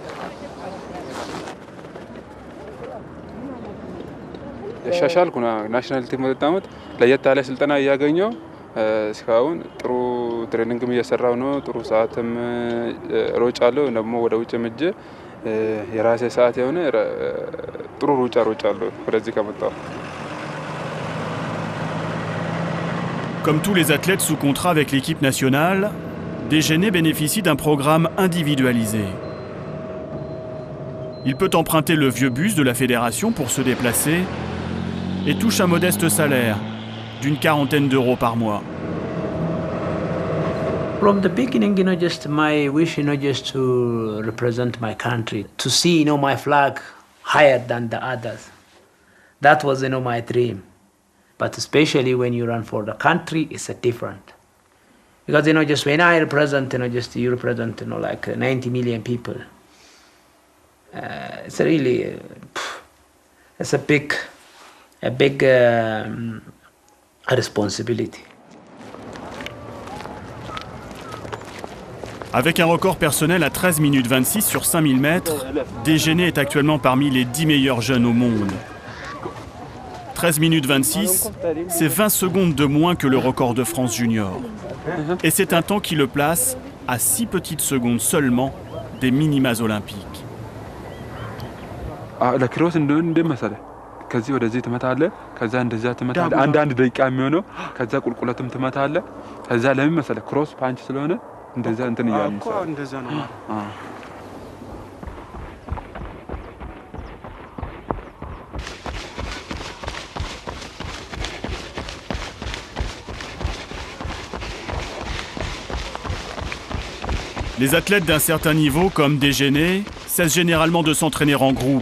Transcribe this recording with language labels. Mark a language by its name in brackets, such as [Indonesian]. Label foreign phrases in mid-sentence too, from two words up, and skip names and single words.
[Amharic] ያሻሻልኩ [English] national team [Amharic] ወጣሁት ለየት ያለ ስልጠና ያገኘው እስካሁን ጥሩ ትሬኒንግም እየሰራው ነው። ጥሩ ሰዓትም ሮጫለሁ። ደግሞ ወደ ውጭ ምጄ የራሴ ሰዓት የሆነ ጥሩ ሮጫለሁ ወደዚህ ከመጣሁ። [French] Comme tous les athlètes sous contrat avec l'équipe nationale, Déjeuner bénéficie d'un programme individualisé. Il peut emprunter le vieux bus de la fédération pour se déplacer et touche un modeste salaire d'une 40aine d'euros par mois. [English] From the beginning, just my wish, just to represent my country, to see, my flag higher than the others. That was, my dream. But especially when you run for the country, it's a different. Because, just when I represent, you represent, like 90 million people. It's really, it's a big responsibility. [French] Avec un record personnel à 13 minutes 26 sur 5000 mètres, Déjeuner est actuellement parmi les 10 meilleurs jeunes au monde. 13 minutes 26, c'est 20 secondes de moins que le record de France junior. Et c'est un temps qui le place à 6 petites secondes seulement des minimas olympiques. La crosse [Amharic] ከዚህ ወደዚህ ትመታለህ ከዛ እንደዛ ትመታለህ አንድ ደቂቃ የሚሆነው ከዛ ቁልቁለትም ትመታለህ ከዛ ለምን መሰለህ [English] cross punch [Amharic] ስለሆነ እንደዛ እንትን ይያል እኮ እንደዛ ነው ማለት [French] Les athlètes d'un certain niveau, comme Déjeuner, cessent généralement de s'entraîner en groupe.